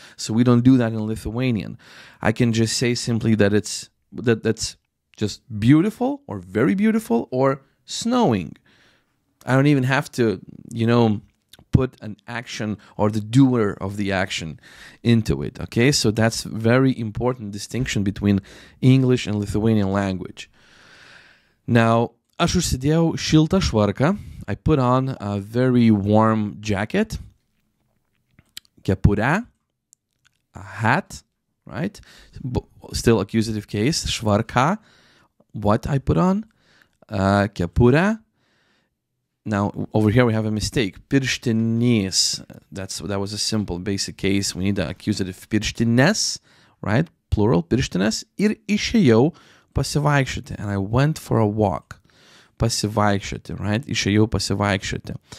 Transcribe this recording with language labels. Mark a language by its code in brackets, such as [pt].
[en] So we don't do that in Lithuanian. I can just say simply that that's just beautiful or very beautiful or snowing. I don't even have to, put an action or the doer of the action into it, okay? So that's very important distinction between English and Lithuanian language. Now, [lt] aš užsidėjau šiltą švarką. [en] I put on a very warm jacket. kepurę, a hat, right? Still accusative case. Švarka, what I put on. [lt] Kepurę. [en] Now, over here we have a mistake. Pirštinės. That was a simple, basic case. We need the accusative pirštinės, right? Plural, pirštinės. [lt] Ir išėjau pasivaikščioti. [en] And I went for a walk. [lt] Pasivaikščioti, right? Išėjau pasivaikščioti.